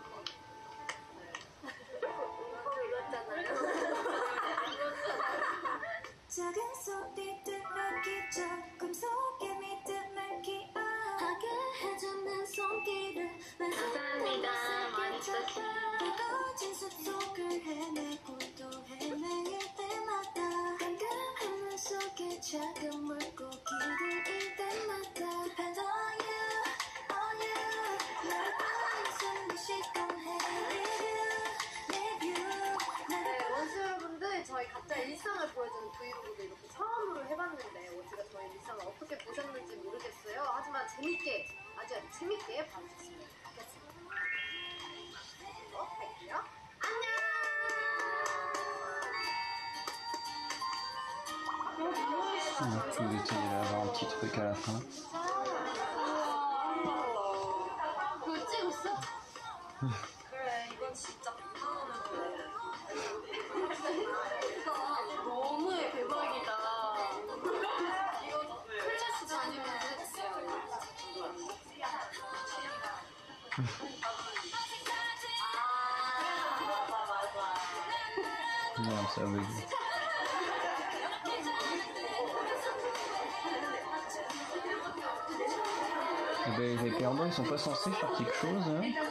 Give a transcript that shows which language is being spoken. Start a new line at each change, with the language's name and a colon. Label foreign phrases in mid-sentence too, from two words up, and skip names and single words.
Korean: 작은 소리들에게 조금 속에 믿음을 기억하게 해주는 손길을 감사합니다. 많이 쓰시네요. 뜨거워진 숲속을 헤매고 또 헤매일 때마다 깜깜한 속에 작은 물고기를 잃 때마다
English: Depends on you, on you
Korean: 날 보는 숨도 쉬고 네, 원수 여러분들 저희 각자 일상을 보여주는 브이로그도 이렇게 처음으로 해봤는데 제가 저희 일상을 어떻게 보셨는지 모르겠어요. 하지만 재밌게 아주 재밌게 봐주셨으면 좋겠습니다. 할게요.
French: Vous essayez d'avoir un petit truc à la fin.
Korean: 그거 찍었어? 그래, 이건 진짜 100만원을 줘야 너무 대박이다. 이거 클래스 아니면
French: Non, ça veut dire. Les perdants, ils sont pas censés faire quelque chose, hein?